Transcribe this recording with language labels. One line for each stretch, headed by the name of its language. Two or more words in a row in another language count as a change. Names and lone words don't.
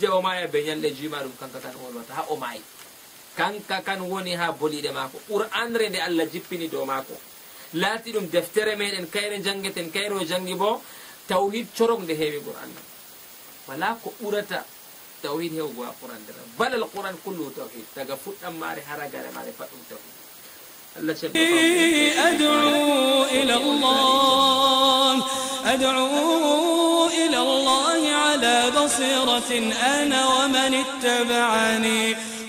Fula: o maya be ñalɗe jima ɗum kanka kan wolwata ha o maayi kanka kan woni ha boliɗe mako qur'anre nde allah jippini dow mako laati ɗum deftere meɗen kayre jangeten kayre o jangi bo tawhid corok nde heewi qur'an man wala ko ɓurata tawhid hewgo ha qur'an ndera balal
Arabic: القرآن كله توحيد
Fula: daga fuɗɗam mare haragare mare pat ɗum tawhid allah
Arabic: أدعو إلى الله على بصيرة أنا ومن اتبعني